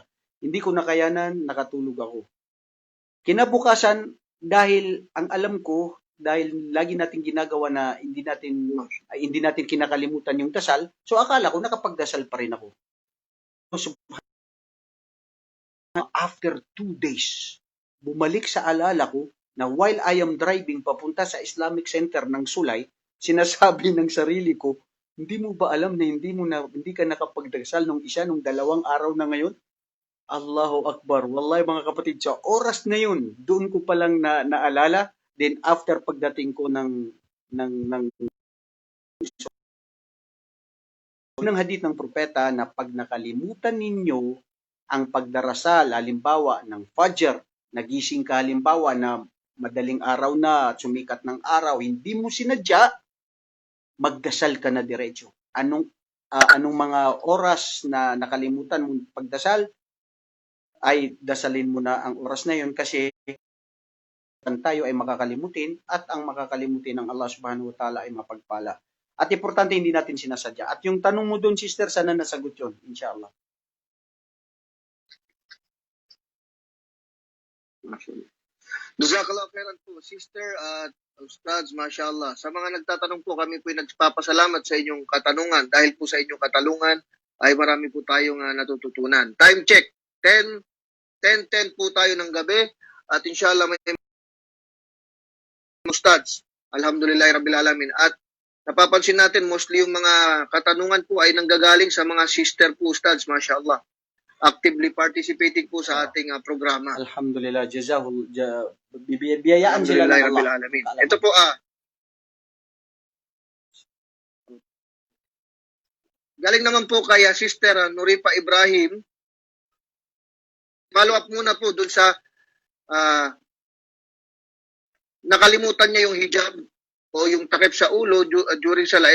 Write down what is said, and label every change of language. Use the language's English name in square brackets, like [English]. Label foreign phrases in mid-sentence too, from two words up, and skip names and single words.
[Filipino] Hindi ko nakayanan, nakatulog ako. Kinabukasan, dahil ang alam ko, dahil lagi natin ginagawa na hindi natin kinakalimutan yung dasal, so akala ko nakapagdasal pa rin ako. So, [English] after 2 days, [Filipino] bumalik sa alala ko na [English] while I am driving [Filipino] papunta sa Islamic Center ng Sulay, sinasabi ng sarili ko, hindi mo ba alam na hindi ka nakapagdasal nung 2 araw na ngayon? [Arabic] Allahu Akbar. [Filipino] Wallahi mga kapatid, sa oras na yun, doon ko palang naalala. Then after pagdating ko ng hadith ng propeta na pag nakalimutan ninyo ang pagdarasal, halimbawa ng Fajr, nagising ka halimbawa na madaling araw na, sumikat ng araw, hindi mo sinadya, magdasal ka na diretso. Anong mga oras na nakalimutan mo pagdasal, ay dasalin mo na ang oras na yun kasi tayo ay makakalimutin at ang makakalimutin ng Allah [Arabic] subhanahu wa ta'ala [Filipino] ay mapagpala. At importante hindi natin sinasadya. At yung tanong mo doon, sister, sana nasagot yun, inshallah. [Arabic] Jazakallah khairan [Filipino] po, sister at Ustads, mashallah. Sa mga nagtatanong po, kami po nagpapasalamat sa inyong katanungan. Dahil po sa inyong katanungan, ay marami po tayong natututunan. [English] Time check, [Filipino] 10:10 po tayo ng gabi. At inshallah may Ustads. [Arabic] Alhamdulillah Rabbil Alamin. [Filipino] At napapansin natin, mostly yung mga katanungan po ay nanggagaling sa mga sister po, Ustads, mashallah. [English] Actively participating [Filipino] po sa ating programa. Alhamdulillah, biyayaan sila ng Allah. Alamin. Ito po galing naman po kay Sister Nuripa Ibrahim. [English] Follow up [Filipino] muna po dun sa nakalimutan niya yung hijab o yung takip sa ulo during sala.